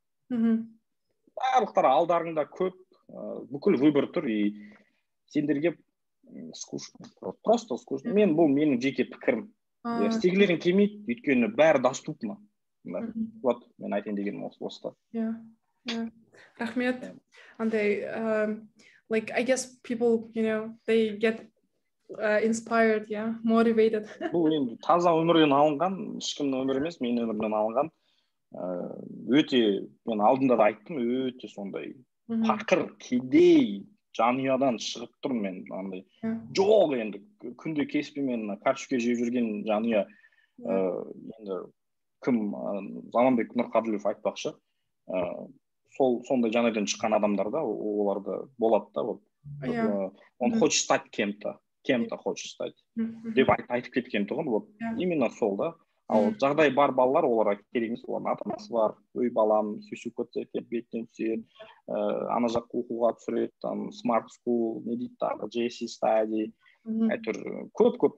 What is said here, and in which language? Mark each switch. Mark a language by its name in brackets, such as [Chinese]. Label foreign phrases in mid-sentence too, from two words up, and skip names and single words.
[Kazakh] Барлықтары алдарыңда көп, бүкіл выбор тұр, и сендерге скучно, [Russian] просто скучно. [Kazakh] Бұл менің жеке пікірім. Істегілерің келмейді, өйткені бәрі доступно. Вот, мен айтайын дегенім осы. Рахмет. Андай, [English] I guess people, they get inspired, motivated. [Kazakh] Бұл енді таза өмірден алынған, ешкімнің өмірі емес, менің өмірден алынған. Өте, мен алдында да айттым, өте сондай пақыр, кедей жанұядан шығып тұрмын мен. Жоқ енді, күнде кеспемен картошка жеп жүрген жанұя. Енді кім, Заманбек Нұрқаділов айтпақшы, сондай жанайдан шыққан адамдар да, оларда болады да. [Russian] Он хочет стать кем-то хочет стать. [Kazakh] Деп айтып кеткен тұғын, именно сол да. Ал жағдай бар балалар, оларға керек емес, олардың ата-анасы бар. Ой, балам, сүйсіп көтсе, бетінен түседі, ана жаққа оқуға түсіреді, Smart School, не дейді тағы, JC Study, әйтеуір көп.